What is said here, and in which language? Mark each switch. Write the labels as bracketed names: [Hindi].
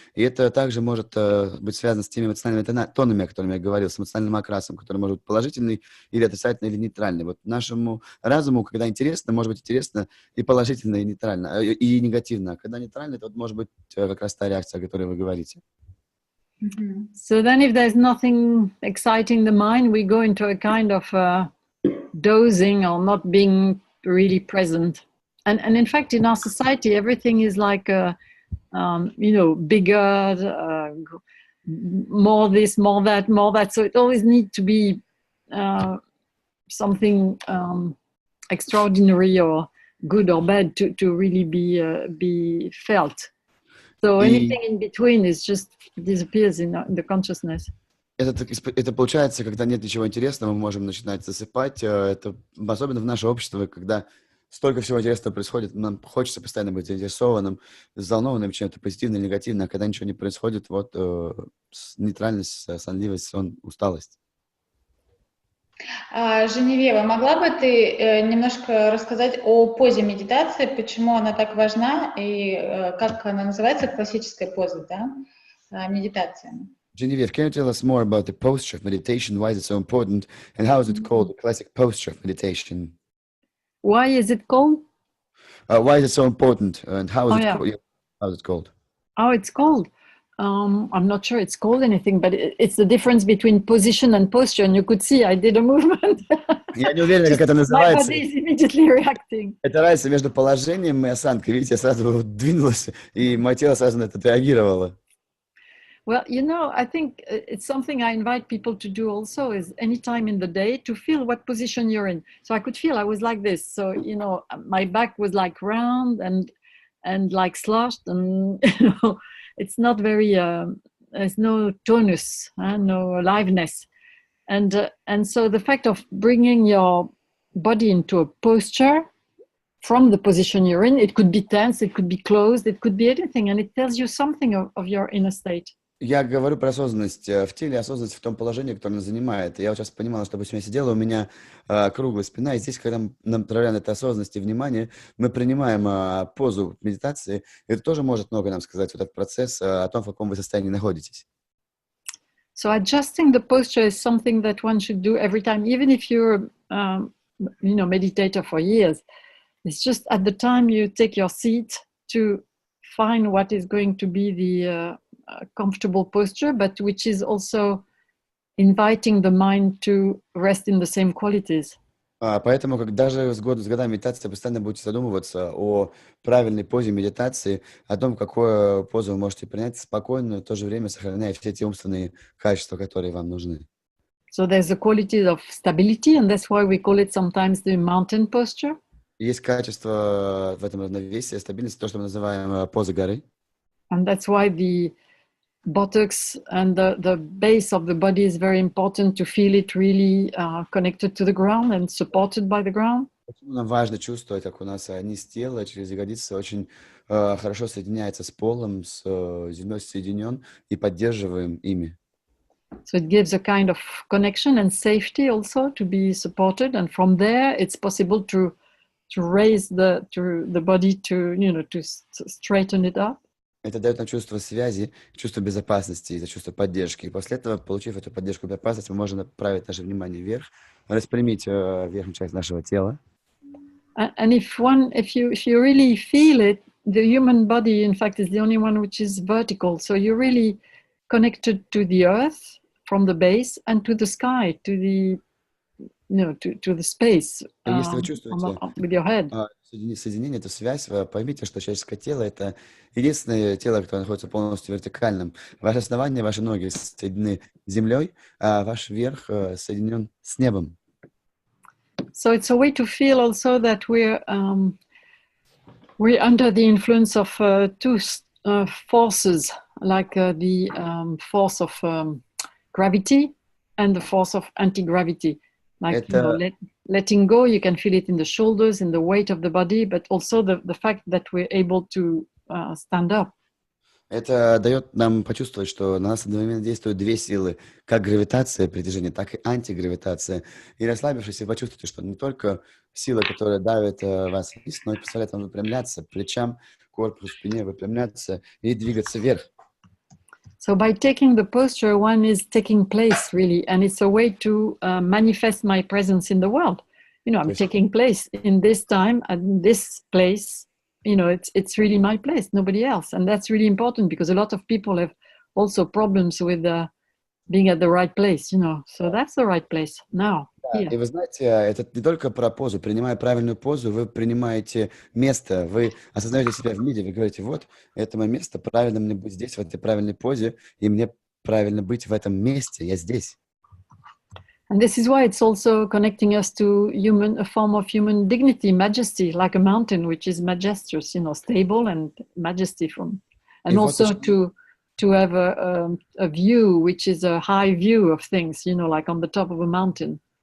[Russian] И это также может быть связано с теми эмоциональными тонами, о которых я говорил, с эмоциональным окрасом, который может быть положительный или отрицательный, или нейтральный. Вот нашему разуму, когда интересно, может быть интересно и положительно, и нейтрально, и негативно. А когда нейтрально, это вот может быть как раз та реакция, о которой вы говорите. [English] So then if there's nothing exciting the mind, we go into a kind of dozing or not being really present. And in fact, in our society, everything is like, bigger, more this, more that. So it always needs to be something extraordinary or good or bad to really be felt. So anything in between is just disappears in the consciousness. [Russian] Это получается, когда нет ничего интересного, мы можем начинать засыпать. Это особенно в наше общество, когда столько всего интересного происходит, нам хочется постоянно быть заинтересованным, взволнованным чем-то позитивным или негативным, а когда ничего не происходит, вот нейтральность, сонливость, усталость. Женевьева, могла бы ты немножко рассказать о позе медитации, почему она так важна и как она называется, классическая поза, да, медитация? [English] Genevieve, can you tell us more about the posture of meditation? Why is it so important, and how is it called the classic posture of meditation? Why is it called? Why is it so important, and how is it called? How is it called? Oh, it's called. I'm not sure it's called anything, but it's the difference between position and posture. And you could see I did a movement. [Russian] Я не уверен, как это называется. [English] My body is immediately reacting. [Russian] Это разница между положением и осанкой. Видите, я сразу двинулась, и мое тело сразу на это реагировало. [English] Well, I think it's something I invite people to do also, is any time in the day to feel what position you're in. So I could feel I was like this. So, my back was like round and like slouched, and, it's not very, there's no tonus, no aliveness. And so the fact of bringing your body into a posture from the position you're in, it could be tense, it could be closed, it could be anything, and it tells you something of your inner state. [Russian] Я говорю про осознанность в теле, осознанность в том положении, которое она занимает. Я вот сейчас понимала, что, допустим, я сидела, у меня круглая спина, и здесь, когда мы направляем на это осознанность и внимание, мы принимаем позу медитации. Это тоже может много нам сказать, вот этот процесс, о том, в каком вы состоянии находитесь. [English] So adjusting the posture is something that one should do every time, even if you're, meditator for years. It's just at the time you take your seat to find what is going to be the comfortable posture, but which is also inviting the mind to rest in the same qualities. [Russian] Поэтому, даже с годами медитации, постоянно будете задумываться о правильной позе медитации, о том, какую позу вы можете принять спокойно, в то же время сохраняя все те умственные качества, которые вам нужны. [English] So there's a quality of stability, and that's why we call it sometimes the mountain posture. [Russian] Есть качество в этом равновесии, стабильности, то, что мы называем поза горы. [English] And that's why the buttocks and the base of the body is very important to feel it really connected to the ground and supported by the ground. [Russian] Почему нам важно чувствовать, как у нас низ тела через ягодицы очень хорошо соединяется с полом, с землей соединен, и поддерживаем ими. [English] So it gives a kind of connection and safety also to be supported, and from there it's possible to raise the body to straighten it up. [Russian] Это дает нам чувство связи, чувство безопасности и чувство поддержки. И после этого, получив эту поддержку и безопасность, мы можем направить наше внимание вверх, распрямить верхнюю часть нашего тела. [English] And if you really feel it, the human body, in fact, is the only one which is vertical. So you're really connected to the earth from the base and to the sky, to the to the space [Russian] Если вы чувствуете [English] with your head. [Russian] соединение, эту связь, вы поймите, что человеческое тело — это единственное тело, которое находится полностью вертикальным. Ваше основание, ваши ноги соединены с землей, а ваш верх соединен с небом. [English] So it's a way to feel also that we're under the influence of two forces, like the force of gravity and the force of anti-gravity. Like letting go, you can feel it in the shoulders, in the weight of the body, but also the fact that we're able to stand up. [Russian] Это дает нам почувствовать, что на нас одновременно действуют две силы, как гравитация притяжения, так и антигравитация. И расслабившись, вы почувствуете, что не только сила, которая давит вас вниз, но и позволяет вам выпрямляться, плечам, корпусу, спине выпрямляться и двигаться вверх. [English] So by taking the posture, one is taking place really, and it's a way to manifest my presence in the world. I'm taking place in this time and this place. It's really my place, nobody else. And that's really important because a lot of people have also problems with being at the right place, So that's the right place now. [Russian] Да, и вы знаете, это не только про позу. Принимая правильную позу, вы принимаете место, вы осознаете себя в мире, вы говорите, вот, это мое место, правильно мне быть здесь, в этой правильной позе, и мне правильно быть в этом месте, я здесь. [English] And this is why it's also connecting us to a form of human dignity, majesty, like a mountain, which is majestuous, stable and majesty and also to have a view, which is a high view of things, like on the top of a mountain.